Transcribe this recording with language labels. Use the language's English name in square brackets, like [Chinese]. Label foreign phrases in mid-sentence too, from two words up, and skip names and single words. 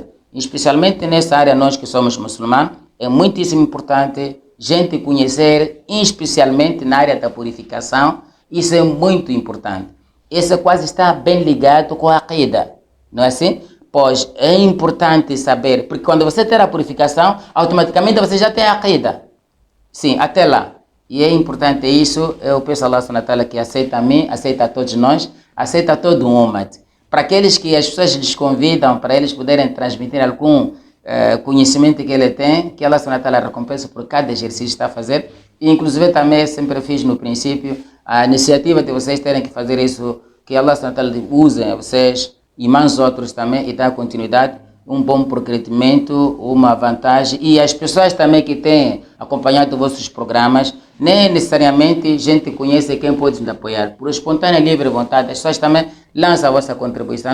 [Portuguese] Especialmente nessa área, nós que somos muçulmanos, é muitíssimo importante gente conhecer, especialmente na área da purificação. Isso é muito importante. Isso quase está bem ligado com a aqida, não é assim? Pois é importante saber, porque quando você ter a purificação, automaticamente você já tem a aqida. Sim, até lá. E é importante isso, eu peço a [Arabic] الله سبحانه وتعالى [Portuguese] que aceita a mim, aceita a todos nós, aceita a todo o umat. Para aqueles que as pessoas lhes convidam, para eles poderem transmitir algum conhecimento que ele tem, que [Arabic] الله سبحانه وتعالى [Portuguese] recompensa por cada exercício que está a fazer. E inclusive também sempre fiz no princípio, a iniciativa de vocês terem que fazer isso, que [Arabic] الله سبحانه وتعالى [Portuguese] use vocês e mais outros também, e dá continuidade, um bom progredimento, uma vantagem. E as pessoas também que têm acompanhado vossos programas, nem necessariamente gente conhece quem pode nos apoiar. Por espontânea livre vontade, as pessoas também lançam a vossa contribuição.